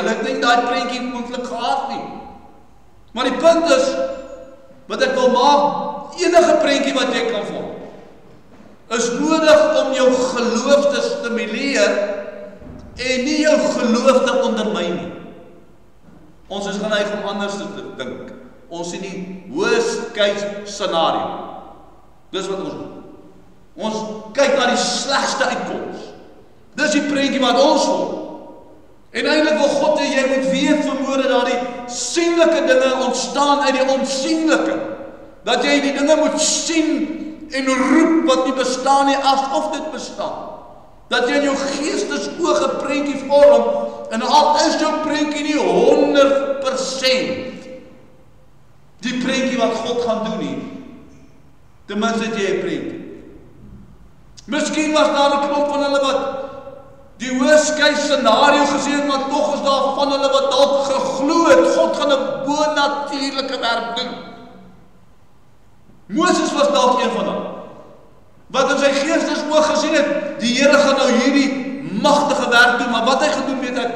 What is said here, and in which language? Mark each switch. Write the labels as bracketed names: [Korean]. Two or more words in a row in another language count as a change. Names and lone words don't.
[Afrikaans] Hulle het nie daai prentjie moontlik gehad nie. Maar die punt is, wat ek wil maak, enige prentjie wat jy kan vorm, is nodig om jou geloof te stimuleer en nie jou geloof te ondermyn nie. Ons is geneig om anders te dink. Ons sien die [English] worst case scenario. [Afrikaans] Dis wat ons doen. Ons kyk na die slegste uitkoms. Dis die prentjie wat ons wil. En eintlik wil God hê jy moet weet vermoede dat die sienlike dinge ontstaan uit die onsienlike. Dat jy die dinge moet sien en roep wat nie bestaan nie asof dit bestaan. Dat jy in jou geestesoog 'n prentjie vorm en al is jou prentjie nie 100% die prentjie wat God gaan doen nie. Ten minste het jy 'n prentjie. Miskien was daar 'n klomp van hulle wat die [English] worst case scenario [Afrikaans] gesien het, maar tog is daar van hulle wat dalk geglo het, God God gaan 'n bonatuurlike werk doen. Moses was dalk een van hulle, wat in sy geestesoog gesien het, die Here gaan nou hierdie magtige werk doen, maar wat hy gedoen weet ek nie.